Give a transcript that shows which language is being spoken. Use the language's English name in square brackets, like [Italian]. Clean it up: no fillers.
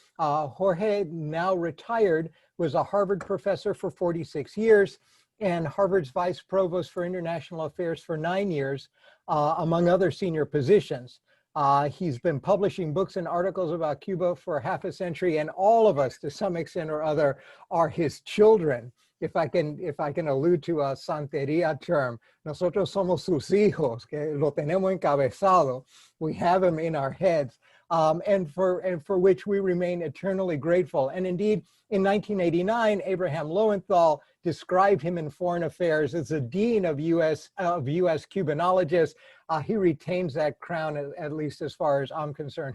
[English] Jorge, now retired, was a Harvard professor for 46 years and Harvard's vice provost for international affairs for 9 years, among other senior positions. He's been publishing books and articles about Cuba for half a century, and all of us, to some extent or other, are his children. If I can allude to a Santeria term, [Spanish] nosotros somos sus hijos, que lo tenemos encabezado. [English] We have him in our heads, and for which we remain eternally grateful. And indeed, in 1989, Abraham Lowenthal described him in Foreign Affairs as the dean of U.S. Cubanologists. He retains that crown, at least as far as I'm concerned.